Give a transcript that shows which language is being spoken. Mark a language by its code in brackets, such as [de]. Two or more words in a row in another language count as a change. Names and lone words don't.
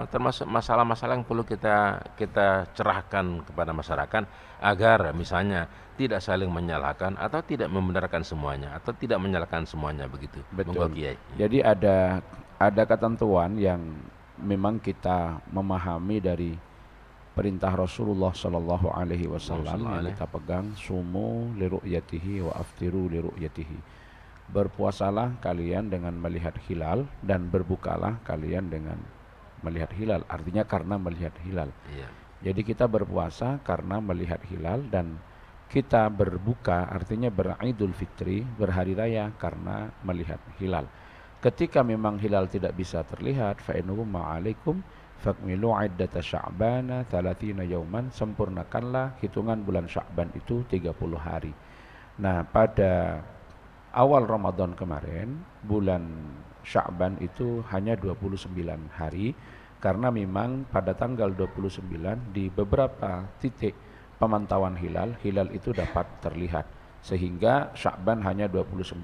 [id] Termasuk masalah-masalah yang perlu kita cerahkan kepada masyarakat agar misalnya tidak saling menyalahkan atau tidak membenarkan semuanya atau tidak menyalahkan semuanya begitu. Betul. Jadi ada ketentuan yang memang kita memahami dari perintah Rasulullah [ar] صلى الله عليه وسلم [id] yang kita pegang, [ar] صوموا لرؤيته وأفطروا لرؤيته. [id] Berpuasalah kalian dengan melihat hilal dan berbukalah kalian dengan melihat hilal. Artinya karena melihat hilal. Jadi kita berpuasa karena melihat hilal, dan kita berbuka artinya beridul fitri, berhari raya karena melihat hilal. Ketika memang hilal tidak bisa terlihat, [ar] فإنه ما عليكم فأكملوا عدة شعبان 30 يوما, [id] sempurnakanlah hitungan bulan Sya'ban itu 30 hari. Nah, pada awal Ramadan kemarin, bulan Sya'ban itu hanya 29 hari, karena memang pada tanggal 29 di beberapa titik pemantauan hilal itu dapat terlihat, sehingga Sya'ban hanya 29.